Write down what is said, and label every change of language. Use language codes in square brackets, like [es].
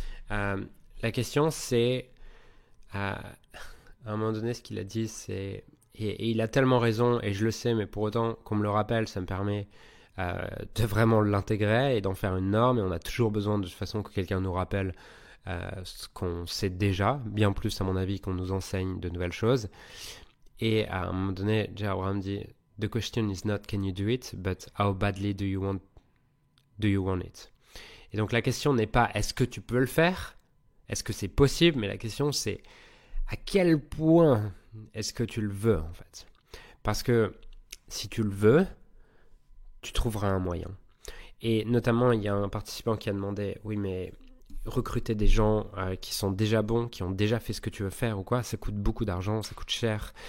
[fr] La question c'est, à un moment donné, ce qu'il a dit, c'est, et il a tellement raison, et je le sais, mais pour autant qu'on me le rappelle, ça me permet de vraiment l'intégrer et d'en faire une norme, et on a toujours besoin de toute façon que quelqu'un nous rappelle ce qu'on sait déjà, bien plus à mon avis qu'on nous enseigne de nouvelles choses. Et à un moment donné, J. [en] Abraham dit The question is not can you do it, but how badly do you want it. [fr] Et donc la question n'est pas est-ce que tu peux le faire, est-ce que c'est possible, mais la question c'est à quel point est-ce que tu le veux en fait. Parce que si tu le veux, tu trouveras un moyen. Et notamment, il y a un participant qui a demandé oui mais recruter des gens qui sont déjà bons, qui ont déjà fait ce que tu veux faire ou quoi, ça coûte beaucoup d'argent, ça coûte cher.